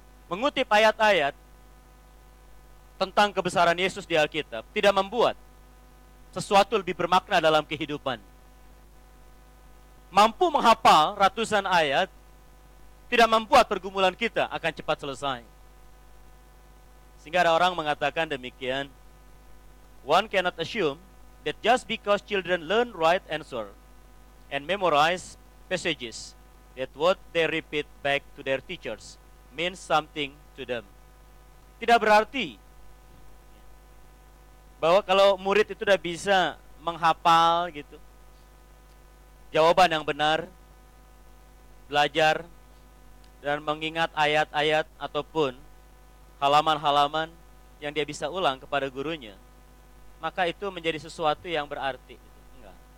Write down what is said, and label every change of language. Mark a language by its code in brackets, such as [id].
[id] Mengutip ayat-ayat tentang kebesaran Yesus di Alkitab tidak membuat sesuatu lebih bermakna dalam kehidupan. Mampu menghafal ratusan ayat tidak membuat pergumulan kita akan cepat selesai. Sehingga ada orang mengatakan demikian, [en] one cannot assume that just because children learn right answer and memorize passages, that what they repeat back to their teachers means something to them. [id] Tidak berarti bahwa kalau murid itu sudah bisa menghafal gitu, jawaban yang benar, belajar dan mengingat ayat-ayat ataupun halaman-halaman yang dia bisa ulang kepada gurunya, maka itu menjadi sesuatu yang berarti. Enggak.